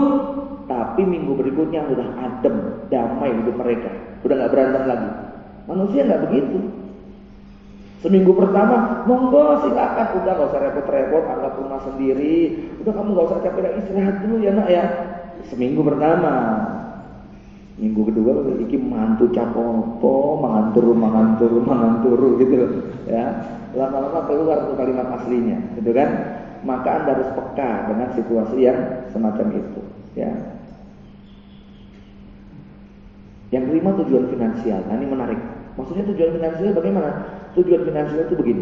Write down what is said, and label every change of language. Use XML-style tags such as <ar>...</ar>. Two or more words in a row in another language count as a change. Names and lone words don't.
<id>Tapi minggu berikutnya udah adem, damai hidup mereka, udah nggak berantem lagi. Manusia nggak begitu. Seminggu pertama, monggo silakan, udah nggak usah repot-repot, anggap rumah sendiri. Udah kamu nggak usah capek, istirahat dulu ya nak ya. Seminggu pertama, minggu kedua</id> <jv>iki mantu capopo, mangantur</jv> <id>gitu loh. Ya, lama-lama keluar tuh kalimat aslinya, gitu kan? Maka Anda harus peka dengan situasi yang semacam itu. Ya. Yang kelima tujuan finansial. Nah, ini menarik. Maksudnya tujuan finansial bagaimana? Tujuan finansial itu begini.</id>